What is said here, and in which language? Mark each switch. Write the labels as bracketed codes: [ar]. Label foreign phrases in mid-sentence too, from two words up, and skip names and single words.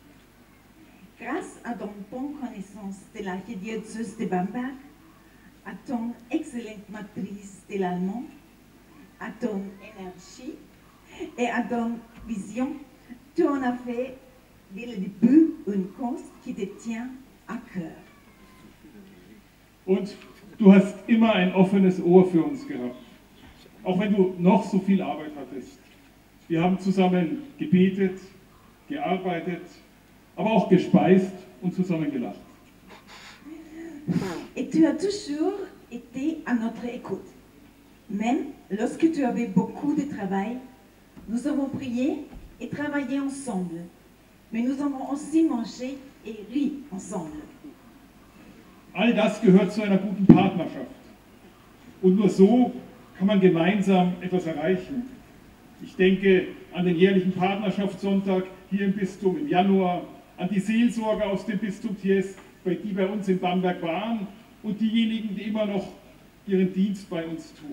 [fr] Grâce à ton bonne connaissance de l'archidiocèse de Bamberg, à ton excellente maîtrise de l'allemand, à ton énergie et à ton vision, tu en as fait dès le début une cause qui te tient à cœur. [de] Und du hast immer ein offenes Ohr für uns gehabt, auch wenn du noch so viel Arbeit hattest. Wir haben zusammen gebetet, gearbeitet, aber auch gespeist und zusammen gelacht. [fr] Et tu as toujours été à notre écoute. Même lorsque tu avais beaucoup de travail, nous avons prié et travaillé ensemble. Mais nous avons aussi mangé et ri ensemble. [de] All das gehört zu einer guten Partnerschaft. Und nur so kann man gemeinsam etwas erreichen. Ich denke an den jährlichen Partnerschaftssonntag hier im Bistum im Januar, an die Seelsorger aus dem Bistum Thiès, die bei uns in Bamberg waren und diejenigen, die immer noch ihren Dienst bei uns tun.